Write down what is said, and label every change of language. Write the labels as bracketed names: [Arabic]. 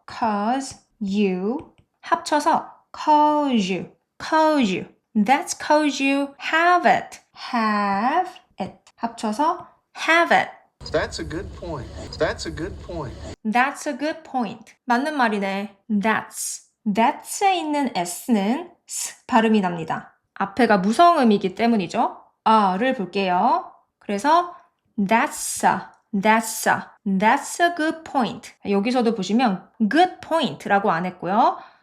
[English] Cause you 합쳐서 cause you. That's cause you have it. Have it 합쳐서 have it. That's a good point. That's a good point. That's a good point. [Korean] 맞는 말이네. That's에 있는 s는 s 발음이 납니다. 앞에가 무성음이기 때문이죠. 를 볼게요. [English] 그래서 that's a good point. [Korean] 여기서도 보시면 good point라고 안 했고요.